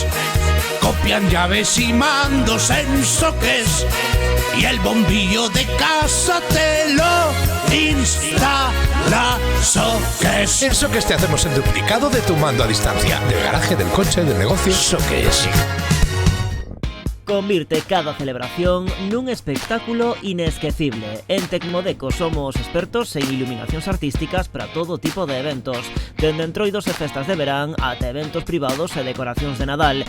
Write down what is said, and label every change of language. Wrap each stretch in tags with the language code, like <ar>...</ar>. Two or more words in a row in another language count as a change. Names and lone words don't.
<es>Copian llaves y mandos en Soques. Y el bombillo de casa te lo instala Soques. En Soques te hacemos el duplicado de tu mando a distancia, del garaje, del coche, del negocio. Soques.</es> <gl>Convirte cada celebración nun espectáculo inesquecible. En Tecmodeco somos expertos en iluminacións artísticas para todo tipo de eventos. Dende entroidos e festas de verán ata eventos privados e decoracións de Nadal.</gl>